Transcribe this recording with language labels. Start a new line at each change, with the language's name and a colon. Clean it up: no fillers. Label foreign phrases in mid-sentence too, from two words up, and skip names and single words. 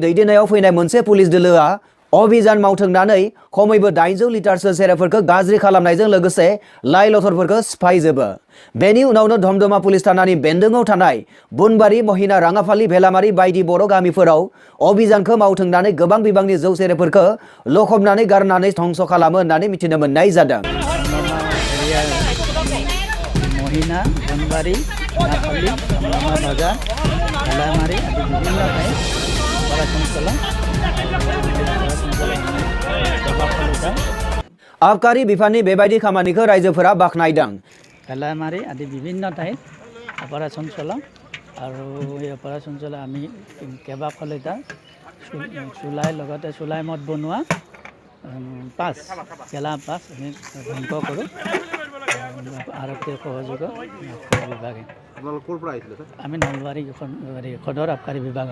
Bodo: दैदेननायाव फैनाय मोनसे पुलिस दोलोआ अभियान मावथोंनानै खमैबो 800 लिटारसो सेरेबफोरखौ गाज्रि खालामनायजों लोगोसे लाइ लथरफोरखौ सिफायजोबो बेनि उनावनो धमधमा पुलिस थानानि बेन्दोङाव थानाय बुनबारि महिना राङाफालि भेलामारि बायदि बर' गामिफोराव अभियानखौ मावथोंनानै गोबां बिबांनि जौ सेरेबफोरखौ लखबनानै गारनानै धंस खालामो होननानै मिथिनो मोननाय जादों
Assamese: महिना बुनबारि राङाफालि बाजार भेलामारि आदि বিভিন্ন ঠাইত অপাৰেশ্যন চলাওঁ
Bodo: आबकारि बिफाननि बेबायदि खामानिखौ रायजोफोरा बाख्नायदों
Assamese: भेलामारि आदि বিভিন্ন ঠাইত অপাৰেশ্যন চলাওঁ আৰু এই অপাৰেশ্যন চলাই আমি কেইবাশ লিটাৰ চুলাই লগতে চুলাই মদ বনোৱা পাঁচ গেলা পাঁচ আমি ধ্বংস কৰোঁ আৰক্ষীৰ সহযোগত বিভাগে আমি নলবাৰী সদৰ আবকাৰী বিভাগ